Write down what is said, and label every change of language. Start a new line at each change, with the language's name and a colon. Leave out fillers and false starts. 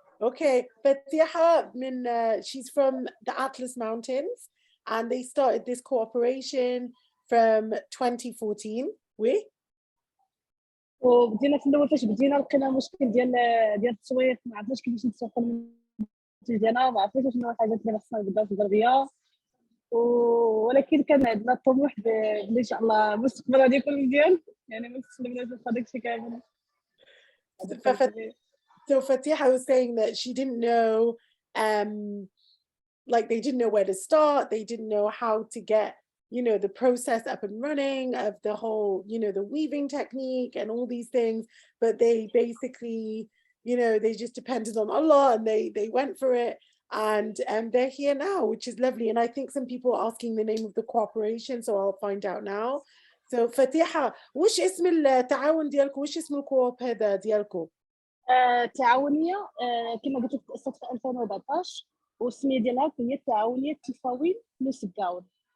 English: Okay, Fatiha she's from the Atlas Mountains, and they started this cooperation from 2014.
Arabic: وبدينا في الاول فاش بدينا لقينا مشكل ديال التسويق، ما عرفناش كيفاش نتسوقوا المنتج ديالنا، ما عرفناش شنو الحاجات اللي خصنا نبداو في الغربيه، ولكن كان عندنا الطموح بلي ان شاء الله المستقبل غادي يكون مزيان، يعني ما تسلمناش هذاك الشيء كامل.
English: So Fatiha was saying that she didn't know, like they didn't know where to start. They didn't know how to get, the process up and running of the whole, the weaving technique and all these things. But they basically, they just depended on Allah, and they went for it. And they're here now, which is lovely. And I think some people are asking the name of the cooperation, so I'll find out now.
Arabic: So Fatiha, وش اسم التعاون ديالكم؟ وش اسم الكوب هذا ديالكم؟ تعاونية كما قلت لك تأسست في 2014، والسمية ديالها هي التعاونية تيفاوين نسقاون.